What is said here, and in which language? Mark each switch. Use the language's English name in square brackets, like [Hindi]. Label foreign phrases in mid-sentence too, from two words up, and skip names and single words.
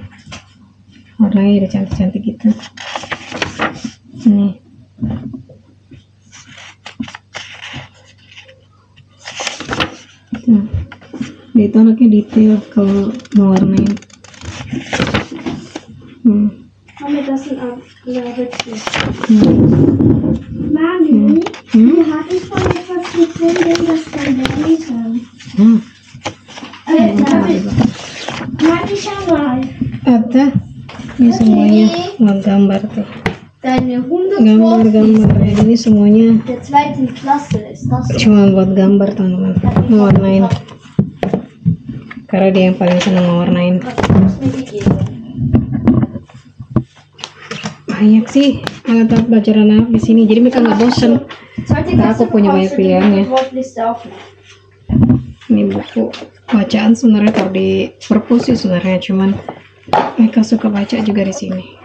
[Indonesian] Warnanya udah cantik-cantik gitu. Ini dia itu anaknya detail kalau mewarnain. Mami, [German] das sind Abgabelchen. Mami, wir hatten schon etwas gefunden, das kann lesen. Mami, schau mal. [Indonesian] Ada ini semuanya gambar tuh. [German] Deine [Indonesian] Gambar-gambar ini semuanya [German] der zweiten Klasse ist das. [Indonesian] cuma buat gambar teman-teman, mewarnain. Karena dia yang paling senang mewarnain. Banyak sih alat belajar anak di sini, jadi mereka nggak bosan. Karena aku punya banyak pilihannya. Ini buku bacaan sebenarnya kalau di perpus sih sebenarnya, cuman mereka suka baca juga di sini.